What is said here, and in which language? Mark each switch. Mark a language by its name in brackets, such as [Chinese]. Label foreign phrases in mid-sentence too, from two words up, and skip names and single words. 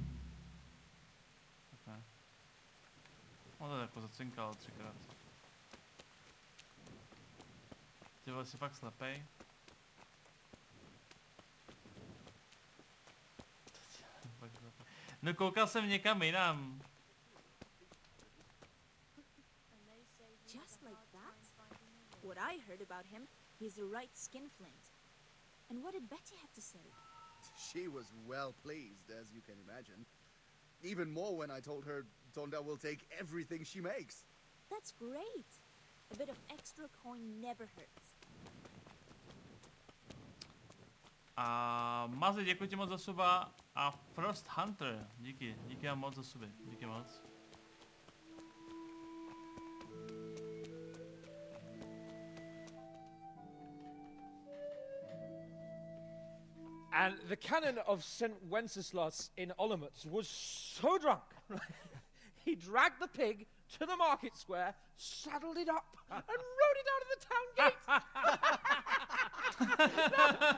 [Czech] Tak ne. On to jako zacinkalo třikrát. Ty vole, jsi fakt slepej. No koukal jsem někam jinam. [English] Just like that? What I heard about him, he's a right skinflint. And what did Betty have to say? She was well pleased, as you can imagine. Even more when I told her Tonda will take everything she makes. That's great. A bit of extra coin never hurts. [Czech] A Mazi, děkuji ti moc za suba. A Frost Hunter, díky vám moc za suby, díky moc. [English] And the canon of St. Wenceslas in Olomouc was so drunk, he dragged the pig to the market square, saddled it up, and rode it out of the town gate.